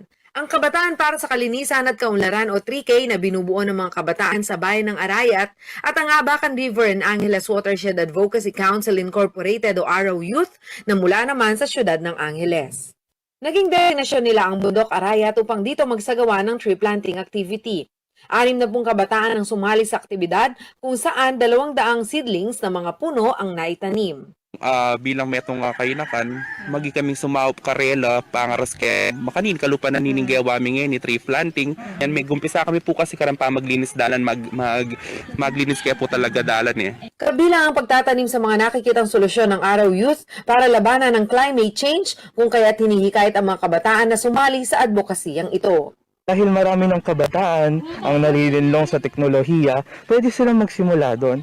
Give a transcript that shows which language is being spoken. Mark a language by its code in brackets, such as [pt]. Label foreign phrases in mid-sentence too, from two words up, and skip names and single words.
[tl] Ang Kabataan para sa Kalinisan at Kaunlaran o 3K na binubuo ng mga kabataan sa bayan ng Arayat at ang Abacan River and Angeles Watershed Advocacy Council Incorporated o Araw Youth na mula naman sa siyudad ng Angeles. Naging destinasyon nila ang bundok Arayat upang dito magsagawa ng [en] tree planting activity. [tl] 60 kabataan ang sumali sa aktibidad kung saan 200 seedlings na mga puno ang naitanim. [pam] Bilang metong kainakan, magi kaming sumaup karela, pangaras ke makanin kalupa na niningge awami ni [en] tree planting. [pam] Yan may gumpisa kami po kasi karampa maglinis dalan maglinis kaya po talaga dalan eh. [tl] Kabilang ang pagtatanim sa mga nakikitang solusyon ng Araw Youth para labanan ng [en] climate change [tl] kung kaya't hinihikayat ang mga kabataan na sumali sa advokasiyang ito. Dahil marami ng kabataan ang nalilinlong sa teknolohiya, pwede silang magsimula doon.